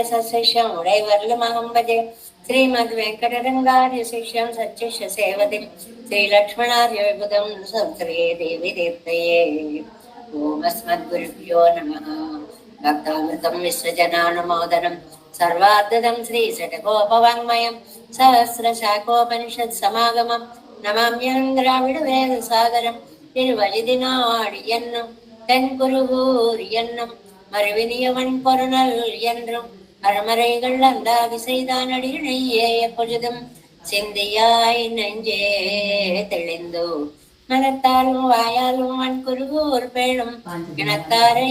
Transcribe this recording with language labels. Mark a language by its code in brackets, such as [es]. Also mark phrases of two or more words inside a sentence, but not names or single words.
[sa] సశిష్యం ఉడైవర్లమహం భజే శ్రీమద్ వెంకటరంగార్య శిష్యం సచ్చిష్య సేవతిం శ్రీలక్ష్మణార్య విబుధం సంశ్రయే దేవి దీప్తయే ఓమస్మద్గురుభ్యో నమః భక్తామృతం విశ్వజనానుమోదనం సర్వార్ధదం శ్రీశటకోపవాङ्మయం సహస్రశాఖోపనిషత్ సమాగమం నమామ్యహం ద్రావిడ వేద సాగరం [ta] திருவழுதிநாடி என்னும் தென்குருகூர் என்னும் மறுவினியவன் பொருணல் என்றும் அறமறைகள் அந்தாதி செய்தான் அடியினையே எப்பொழுதும் சிந்தியாய் நெஞ்சே தெளிந்தோ மனத்தாலும் வாயாலும் வன் குருகூர் பேணும் இனத்தாரை